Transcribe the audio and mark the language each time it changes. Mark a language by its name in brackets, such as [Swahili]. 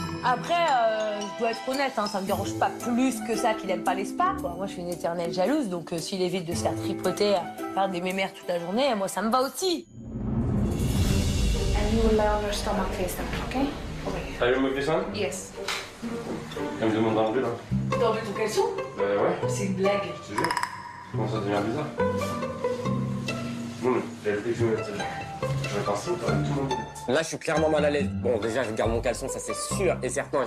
[French] Après, je dois être honnête, hein, ça me dérange pas plus que ça qu'il aime pas les spas, quoi. Moi, je suis une éternelle jalouse, donc s'il évite de se faire tripoter, à faire des mémères toute la journée, moi, ça me va aussi. [English] And you will lay on your stomach face down, okay? [French] T'as vu me faire ça? [English] Yes. [French] Elle me demande d'enlever là. T'as enlevé ton caleçon? Ouais. C'est une blague. Je te jure. Ça commence à devenir bizarre. Non, mais elle fait que je me mette celle-là. Je vais passer, tout le monde. Là, je suis clairement mal à l'aise. Bon, déjà, je garde mon caleçon, ça c'est sûr et certain.